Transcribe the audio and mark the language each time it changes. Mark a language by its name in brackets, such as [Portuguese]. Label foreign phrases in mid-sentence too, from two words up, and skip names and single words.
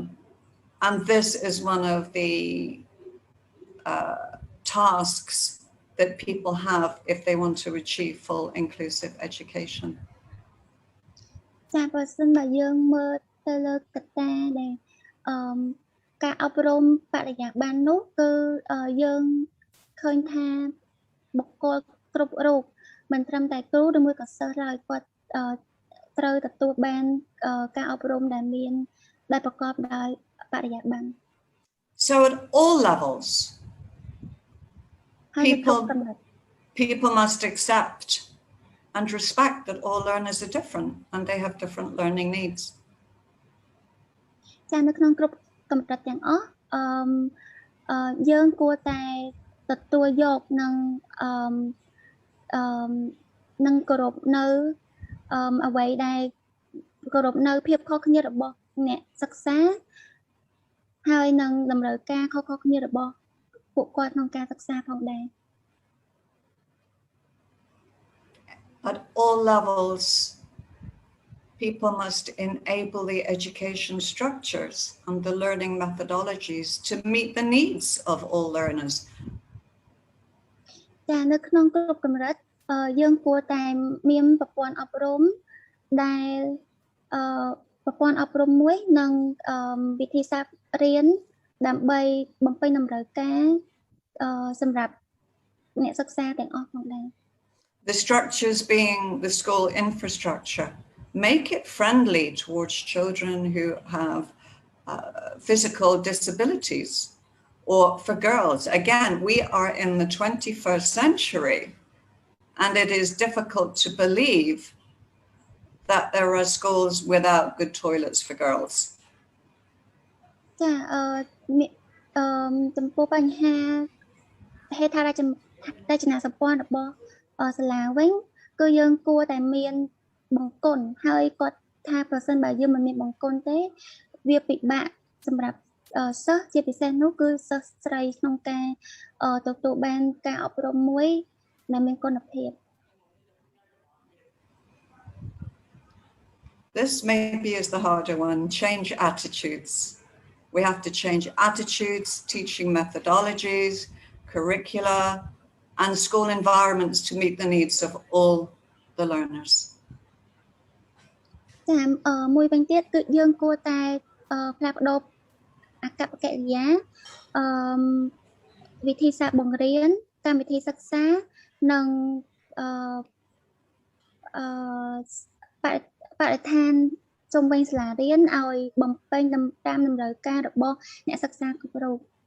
[English] And this is one of the tasks that people have if they want to achieve full inclusive education. [Khmer] ចាបើសិនបើយើងមើលទៅលើកត្តាដែលការអប់រំបរិយាបន្ននោះគឺយើងឃើញថាបុគ្គលគ្រប់រូបមិនត្រឹមតែគ្រូឬមួយក៏សិស្សឡើយគាត់ត្រូវទទួលបានការអប់រំដែលប្រកបដោយបរិយាបន្ន [English] So at all levels, people must accept and respect that all learners are different and they have different learning needs. [Khmer] ចានៅក្នុងគ្រប់កម្រិតទាំងអស់យើងគួរតែទទួលយកនិងគោរពនៅអ្វីដែលគោរពនៅភាពខុសគ្នារបស់អ្នកសិក្សាហើយនឹងតម្រូវការខុសៗគ្នារបស់ពួកគាត់ក្នុងការសិក្សាផងដែរ [English] At all levels, people must enable the education structures and the learning methodologies to meet the needs of all learners. [Khmer] ចានៅក្នុងគ្រប់កម្រិតយើងគួរតែមានប្រព័ន្ធអប់រំដែលប្រព័ន្ធអប់រំមួយនិងវិធីសាស្ត្ររៀនដើម្បីបំពេញតម្រូវការសម្រាប់អ្នកសិក្សាទាំងអស់ផងដែរ [English] The structures being the school infrastructure make it friendly towards children who have physical disabilities, or for girls. Again, we are in the 21st century, and it is difficult to believe that there are schools without good toilets for girls. [Khmer] ចាចំពោះបញ្ហាហេដ្ឋារចនាសម្ព័ន្ធរបស់សាលាវិញគឺយើងគួរតែមានបង្គន់ហើយគាត់ថាប្រសិនបើយើងមិនមានបង្គន់ទេវាពិបាកសម្រាប់សិស្សជាពិសេសនោះគឺសិស្សស្រីក្នុងការទទួលបានការអប់រំមួយដែលមានគុណភាព [English] This maybe is the harder one, change attitudes. We have to change attitudes, teaching methodologies, curricula, and school environments to meet the needs of all the learners. [Khmer] ចាមួយវិញទៀតគឺយើងគួរតែផ្លាស់ប្ដូរអាកប្បកិរិយាវិធីសាស្ត្របង្រៀនកម្មវិធីសិក្សានិងបរិស្ថានជុំវិញសាលារៀនឲ្យបំពេញតាមតម្រូវការរបស់អ្នកសិក្សាគ្រប់រូប